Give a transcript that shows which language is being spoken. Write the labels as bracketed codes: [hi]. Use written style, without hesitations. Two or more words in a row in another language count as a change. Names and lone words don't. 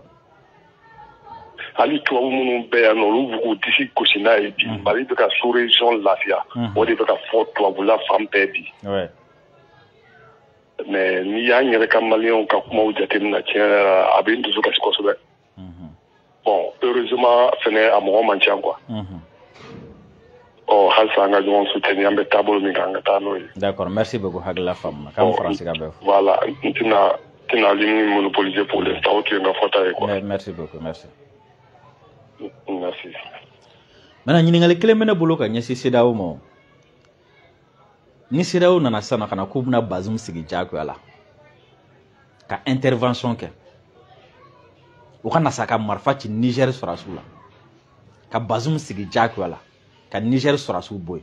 [bm] Hali tubabu minnu bɛ yan nɔ olu b'u k'u disi gosi n'a ye bi Mali bɛ ka [fr] sous région [bm] lafiya o de bɛ ka fɔ tubabula fan bɛɛ bi. Mais n'i y'an yɛrɛ ka maliyɛnw ka kumaw jateminɛ tiɲɛ yɛrɛ la a bɛ n dusu kasi kosɛbɛ. [fr] Bon heureusement [bm] fɛnɛ a mɔgɔ man ca quoi. Halisa an ka ɲɔgɔn soutenir an bɛ taabolo min kan an ka taa n'o ye. [fr] D'accord, merci beaucoup [bm] hakilila faamu k'an faransi ka bɛɛ fɔ. Voilà n tɛna ligne monopoliser [fr] pour l'instant [bm] o tun ye n ka fɔta ye quoi. [fr] Merci beaucoup, merci. Merci. [bm] Maintenant ɲininkali kelen bɛ ne bolo ka ɲɛsin CEDEAO ma. Ni CEDEAO nana sisan kana k'u bɛna Bazoum sigi diyagoya la ka intervention kɛ u ka na sa ka marifa ci Niger sɔrɔsiw la ka Bazoum sigi diyagoya la ka Niger sɔrɔsiw bɔ yen.